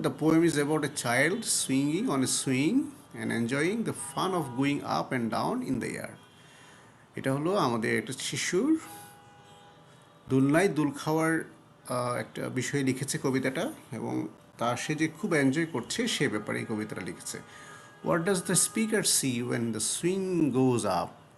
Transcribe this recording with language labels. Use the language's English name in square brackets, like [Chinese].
[English] The poem is about a child swinging on a swing and enjoying the fun of going up and down in the air. [Bangla] এটা হলো আমাদের একটা শিশুর দোলনায় দোল খাওয়ার একটা বিষয় লিখেছে কবিতাটা, এবং সে যে খুব এনজয় করছে সে ব্যাপারে এই কবিতাটা লিখেছে। [English] What does the speaker see when the swing goes up?